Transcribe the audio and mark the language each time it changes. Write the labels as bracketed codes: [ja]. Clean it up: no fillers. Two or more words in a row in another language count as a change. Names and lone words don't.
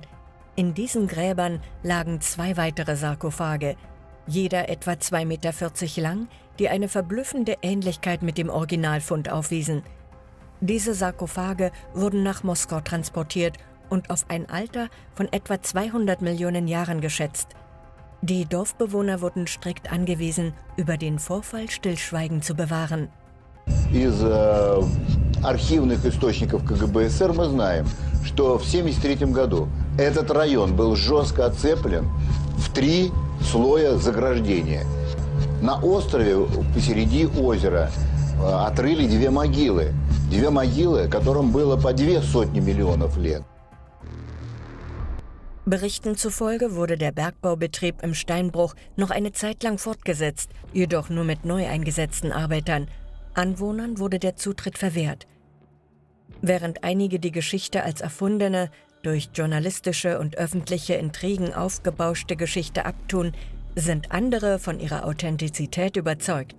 [de] In diesen Gräbern lagen 2 weitere Sarkophage, jeder etwa 2,40 Meter lang, die eine verblüffende Ähnlichkeit mit dem Originalfund aufwiesen. Diese Sarkophage wurden nach Moskau transportiert und auf ein Alter von etwa 200 Millionen Jahren geschätzt. Die Dorfbewohner wurden strikt angewiesen, über den Vorfall Stillschweigen zu bewahren. [ru] Из архивных источников КГБ СССР мы знаем, что в 1973 году этот район был жестко оцеплен в 3 слоя заграждения. На острове посреди озера отрыли 2 могилы. 2 могилы, которым было по 200 миллионов лет. [de] Berichten zufolge wurde der Bergbaubetrieb im Steinbruch noch eine Zeit lang fortgesetzt, jedoch nur mit neu eingesetzten Arbeitern. Anwohnern wurde der Zutritt verwehrt. Während einige die Geschichte als erfundene, durch journalistische und öffentliche Intrigen aufgebauschte Geschichte abtun, sind andere von ihrer Authentizität überzeugt.